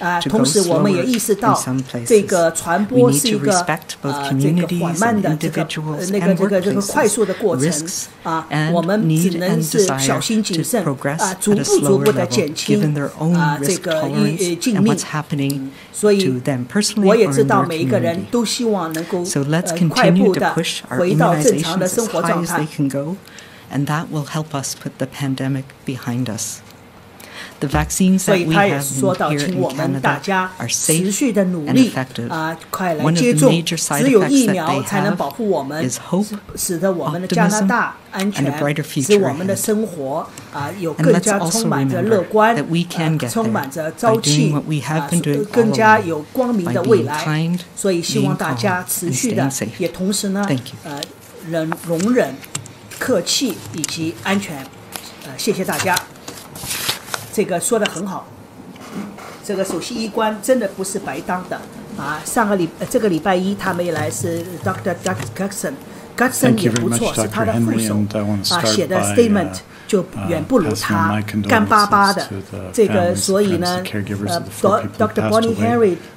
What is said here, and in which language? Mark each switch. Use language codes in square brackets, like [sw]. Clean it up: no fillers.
[zh] 同时我们也意识到这个传播是一个这个缓慢的这个快速的过程我们只能是小心谨慎逐步的减轻这个禁令。所以我也知道每一个人都希望能够快步的回到正常的生活状态。 [en] And that will help us put the pandemic behind us. The vaccines that we have here in Canada are safe and effective. One of the major side effects that they have is hope, optimism, and a brighter future ahead. And let's also remember that we can get there by doing what we have been doing all along, by being kind, being calm, and staying safe. Thank you. [zh] 容忍客气以及安全，谢谢大家。这个说得很好，这个首席医官真的不是白当的这个礼拜一他们也来是 Dr. Gutson 也不错，是他的副手写的 statement 就远不如他干巴巴的这个，所以呢Dr. Bonnie Henry